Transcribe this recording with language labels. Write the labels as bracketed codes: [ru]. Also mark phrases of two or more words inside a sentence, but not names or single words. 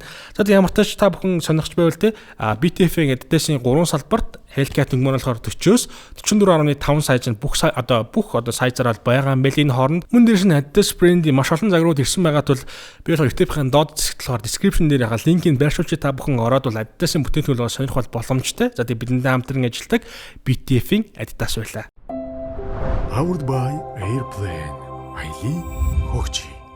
[mn] За ямар ч та бүхэн сонирхч байвал те BTF-ийн Adidas-ийн 3 салбарт Hellcat өнгөөр болохоор 40-оос 44.5 сайз нь бүх сайзаар байгаа юм байл. Энэ хооронд мөн дээрс нь Adidas брендийн маш олон загварууд ирсэн байгаа тул би болохоор YouTube-ийн доод хэсэгт болохоор description дээр яхаа линкийг байршуулж та бүхэн ороод бол Adidas-ийн бүтээгдэхүүнээ сонирхол боломжтой. За тэгээ бидэнтэй хамтран ажилладаг BTF-ийн Adidas байлаа. [en] Powered by Airplane. [mn] Аялын хөгжий.